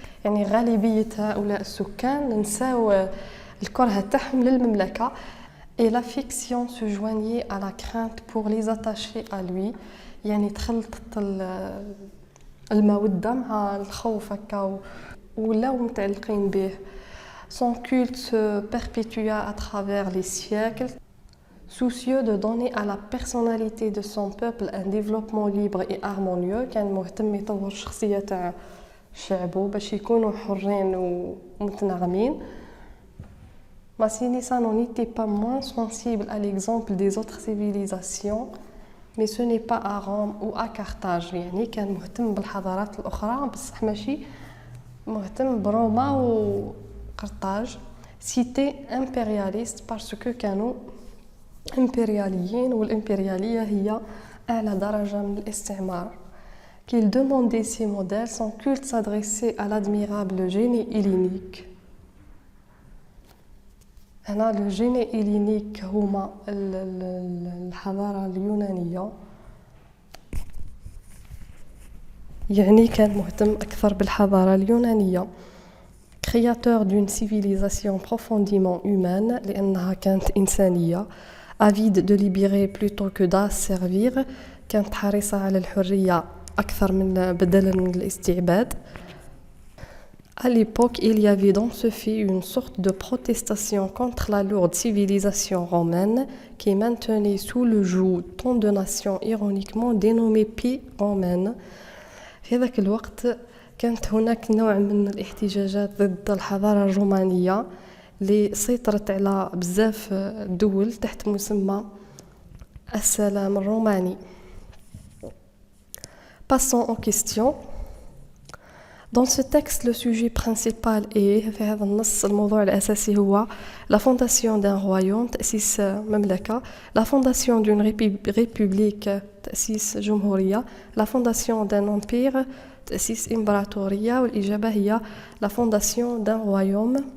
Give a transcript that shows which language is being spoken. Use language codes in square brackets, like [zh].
[ar] يعني غالبية هؤلاء السكان نساو الكره تاعهم للمملكة. [fr] Et la fiction se joignait à la crainte pour les attacher à lui. [ar] يعني تخلطت المودة مع الخوف هكا ولاو متعلقين به. [fr] Son culte se perpétua à travers les siècles. Soucieux de donner à la personnalité de son peuple un développement libre et harmonieux, [ar] كان مهتم يطور الشخصية تاع شعبه باش يكونوا حرين ومتناغمين. [fr] Massinissa n'en était pas moins sensible à l'exemple des autres civilisations, mais ce n'est pas à Rome ou à Carthage. [ar] يعني كان مهتم بالحضارات الأخرى بصح ماشي مهتم بروما وقرطاج. [fr] Cité impérialiste parce que [ar] كانوا إمبرياليين والإمبريالية هي أعلى درجة من الاستعمار [fr] qu'il demandait ces modèles, son culte s'adressait à l'admirable génie hellénique. [ar] هنا [fr] le génie hellénique [ar] هما الحضارة اليونانية يعني كان مهتم أكثر بالحضارة اليونانية. [fr] Créateur d'une civilisation profondément humaine [ar] لأنها كانت إنسانية [fr] avide de libérer plutôt que d'asservir [ar] كانت حريصة على الحرية أكثر من بدلاً من الاستعباد. [fr] À l'époque, il y avait dans ce fait une sorte de protestation contre la lourde civilisation romaine qui maintenait sous le joug tant de nations ironiquement dénommées pays romaines. [ar] في ذاك الوقت كانت هناك نوع من الاحتجاجات ضد الحضارة الرومانية اللي سيطرت على بزاف دول تحت مسمى السلام الروماني. [fr] Passons aux questions. Dans ce texte, le sujet principal est [ar] في هذا النص الموضوع الأساسي هو [fr] la fondation d'un royaume [ar] تأسيس مملكة, [fr] la fondation d'une république [ar] تأسيس جمهورية, [fr] la fondation d'un empire [ar] تأسيس إمبراطورية, والإجابة هي [fr] la fondation d'un royaume.